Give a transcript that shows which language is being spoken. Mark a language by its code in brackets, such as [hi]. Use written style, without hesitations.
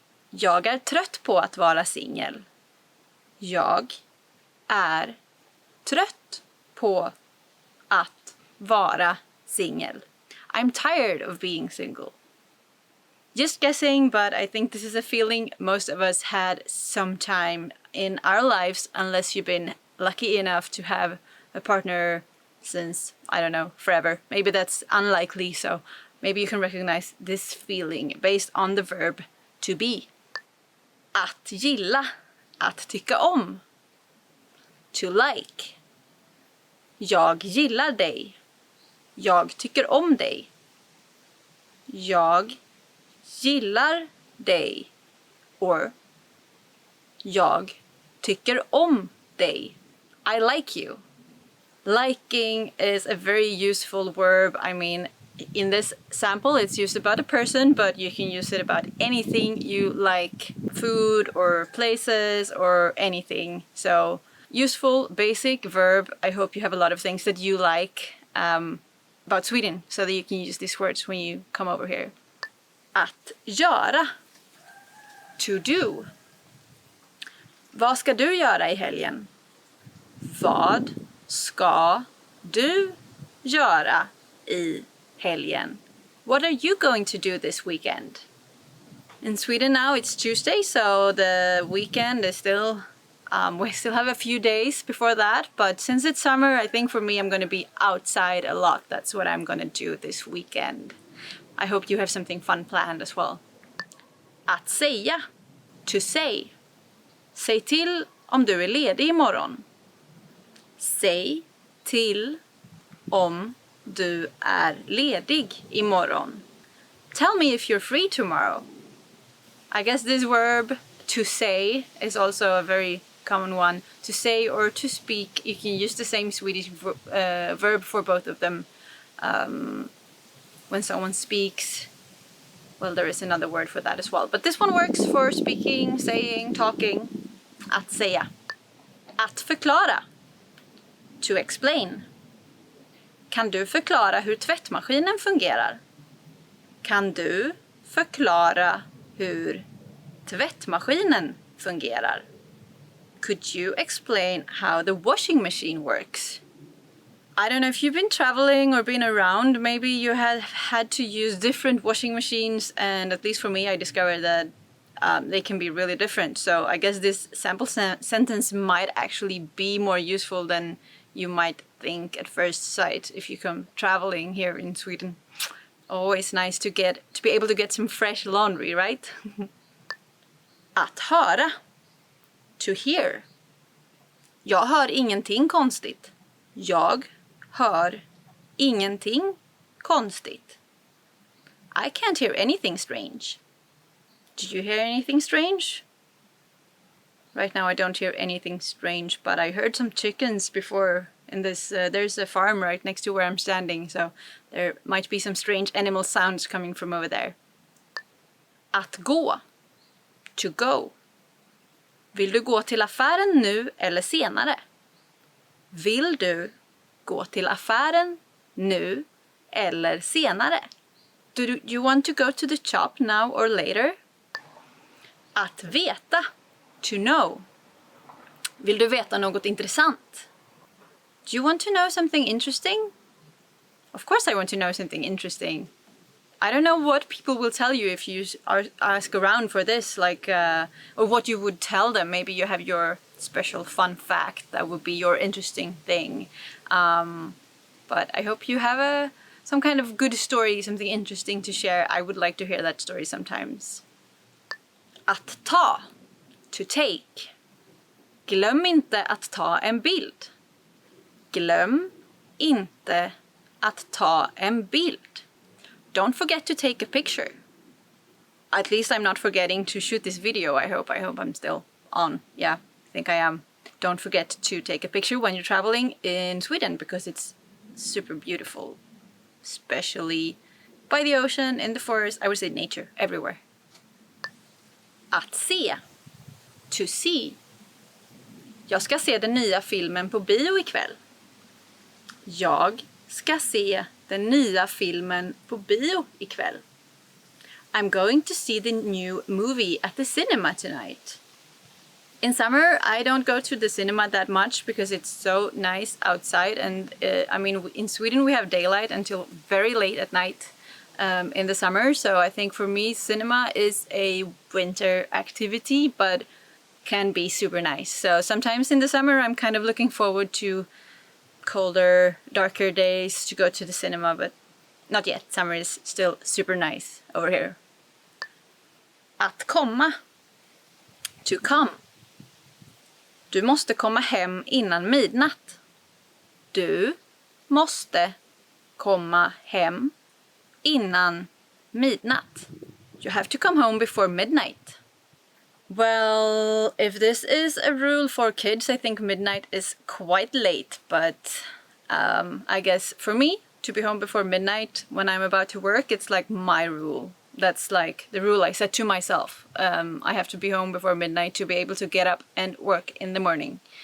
[sv] Jag är trött på att vara singel. Jag är trött på att vara singel. [en] I'm tired of being single. Just guessing, but I think this is a feeling most of us had sometime in our lives, unless you've been lucky enough to have a partner since, I don't know, forever. Maybe that's unlikely, so maybe you can recognize this feeling based on the verb to be. [sv] Att gilla, att tycka om. [en] To like. [sv] Jag gillar dig. Jag tycker om dig. Jag gillar dig. [en] Or [sv] jag tycker om dig. [en] I like you. Liking is a very useful verb. I mean, in this sample, it's used about a person, but you can use it about anything you like, food or places or anything. So useful, basic verb. I hope you have a lot of things that you like about Sweden so that you can use these words when you come over here. [sv] Att göra. [en] To do. [sv] Vad ska du göra i helgen? Vad ska du göra i helgen? [en] What are you going to do this weekend? In Sweden now it's Tuesday, so the weekend is still, we still have a few days before that, but since it's summer, I think for me I'm going to be outside a lot. That's what I'm going to do this weekend. I hope you have something fun planned as well. [sv] Att säga. [en] To say. [sv] Säg till om du är ledig imorgon. Säg till om du är ledig imorgon. [en] Tell me if you're free tomorrow. I guess this verb, to say, is also a very common one. To say or to speak, you can use the same Swedish verb for both of them. When someone speaks, well, there is another word for that as well. But this one works for speaking, saying, talking. [sv] Att säga. Att förklara. [en] To explain. [sv] Kan du förklara hur tvättmaskinen fungerar? Kan du förklara hur tvättmaskinen fungerar? [en] Could you explain how the washing machine works? I don't know if you've been traveling or been around, maybe you have had to use different washing machines, and at least for me I discovered that they can be really different. So I guess this sample sentence might actually be more useful than you might think at first sight if you come traveling here in Sweden. Always nice to be able to get some fresh laundry, right? [sv] Att höra. [en] To hear. [sv] Jag hör ingenting konstigt. Jag hör ingenting konstigt. [en] I can't hear anything strange. Did you hear anything strange? Right now I don't hear anything strange, but I heard some chickens before in this. There's a farm right next to where I'm standing, so there might be some strange animal sounds coming from over there. [sv] Att gå. [en] To go. [sv] Vill du gå till affären nu eller senare? Vill du gå till affären nu eller senare? [en] Do you want to go to the shop now or later? [sv] Att veta. [en] To know. [sv] Vill du veta något intressant? [en] Do you want to know something interesting? Of course I want to know something interesting. I don't know what people will tell you if you ask around for this, like, or what you would tell them. Maybe you have your special fun fact that would be your interesting thing. But I hope you have some kind of good story, something interesting to share. I would like to hear that story sometimes. [sv] Att ta. [en] To take. [sv] Glöm inte att ta en bild. Glöm inte att ta en bild. [en] Don't forget to take a picture. At least I'm not forgetting to shoot this video, I hope. I hope I'm still on. Yeah, I think I am. Don't forget to take a picture when you're traveling in Sweden, because it's super beautiful. Especially by the ocean, in the forest, I would say nature, everywhere. [sv] Att se. [en] To see. [sv] Jag ska se den nya filmen på bio ikväll. Jag ska se den nya filmen på bio ikväll. [en] I'm going to see the new movie at the cinema tonight. In summer, I don't go to the cinema that much because it's so nice outside. And I mean, in Sweden, we have daylight until very late at night in the summer. So I think for me, cinema is a winter activity, but can be super nice. So sometimes in the summer, I'm kind of looking forward to colder, darker days to go to the cinema, but not yet. Summer is still super nice over here. [sv] Att komma. [en] To come. [sv] Du måste komma hem innan midnatt. Du måste komma hem innan midnatt. [en] You have to come home before midnight. Well, if this is a rule for kids, I think midnight is quite late, but I guess for me, to be home before midnight when I'm about to work, it's like my rule. That's like the rule I set to myself. I have to be home before midnight to be able to get up and work in the morning.